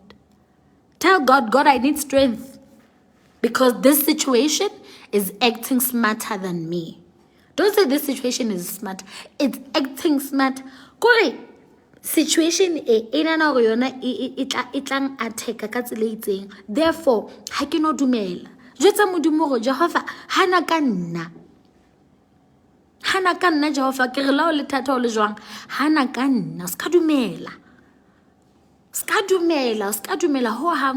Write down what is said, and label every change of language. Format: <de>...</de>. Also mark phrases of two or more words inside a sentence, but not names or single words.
<en>Tell God, God, I need strength. Because this situation is acting smarter than me. Don't say this situation is smart. It's acting smart.</en> <st>Kore, situation itlang attack ka tsela itseng. Therefore, ha ke no dumela. Jwetsa Modimo hore Jehova hana ka nna. Hana ka nna Jehova, ke re la o le thata o le jwang. Hana ka nna, ska dumela. Ska dumela ho hang.</st>